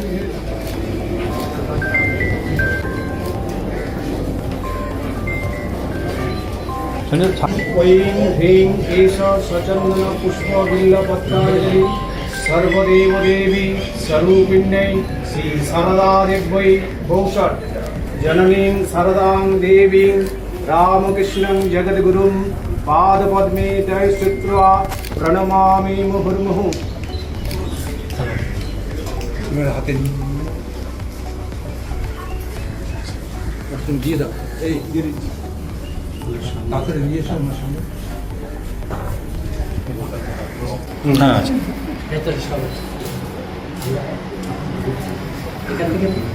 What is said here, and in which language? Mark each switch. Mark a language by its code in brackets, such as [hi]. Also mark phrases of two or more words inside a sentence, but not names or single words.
[sa] ऐं ह्रीं एष स्वचन्दनपुष्पबिल्लपत्राञ्जलि सर्वदेवदेवी स्वरूपिण्यै श्रीशारदादेव्यै भौषट् जननीं शारदां देवीं रामकृष्णं जगद्गुरुं पादपद्मे तै श्रुत्वा प्रणमामि मुहुर्मुहुः। [bn] হাতে দিয়ে দাও এই তাড়াতাড়ি নিয়ে এসো আমার সঙ্গে। হ্যাঁ আচ্ছা ভেতরে সব আছে। এখান থেকে